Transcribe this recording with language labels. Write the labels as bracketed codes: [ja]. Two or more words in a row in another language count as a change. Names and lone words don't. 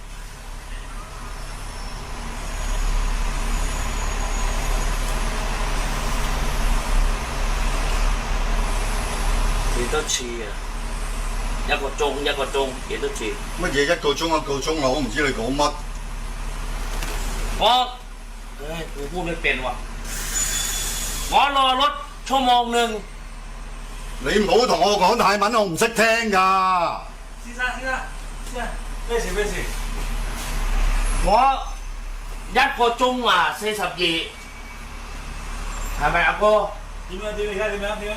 [yue] 幾多次啊？一個鐘幾多次？乜嘢一個鐘啊？我唔知你講乜。 [th] กูพูดไม่เป็นว่ะ我รอรถ1 ชั่วโมง [yue] 你唔好同我講泰文，我唔識聽㗎。先生，咩事？我1 個鐘啊，42，係咪阿哥？ 點樣？而家點樣？